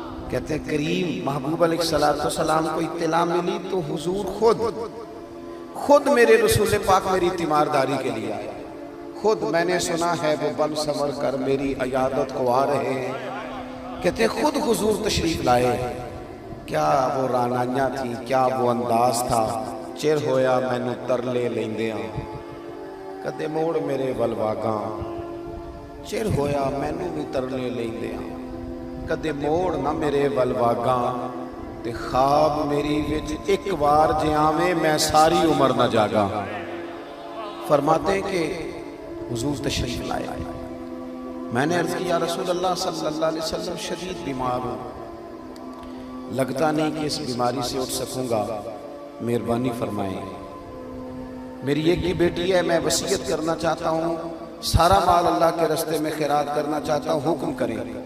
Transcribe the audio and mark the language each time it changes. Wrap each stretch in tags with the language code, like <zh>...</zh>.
<ur>کہتے ہیں کریم محبوب علیہ السلام کو اطلاع ملی تو حضور خود میرے رسول پاک میری تیمارداری کے لیے آیا. خود میں نے سنا ہے وہ بن سمر کر میری عیادت کو آ رہے ہیں. کہتے ہیں خود حضور تشریف لائے. کیا وہ رانائیاں تھی, کیا وہ انداز تھا.</ur> <pa>چر ہویا مینو ترلے لیندیاں کدے موڑ میرے ولواگاں, چر ہویا مینو بھی ترلے لیندیاں کدے موڑ نہ میرے ولواگاں, تے خواب میری وچ ایک بار جے آویں میں ساری عمر نہ جاگا.</pa> <ur>فرماتے ہیں کہ حضور تشریف لائے. میں نے عرض کیا رسول اللہ صلی اللہ علیہ وسلم شدید بیمار ہوں, لگتا نہیں کہ اس بیماری سے اٹھ سکوں گا, مہربانی فرمائیں. میری ایک ہی بیٹی ہے, میں وصیت کرنا چاہتا ہوں, سارا مال اللہ کے راستے میں خیرات کرنا چاہتا ہوں, حکم کریں.</ur>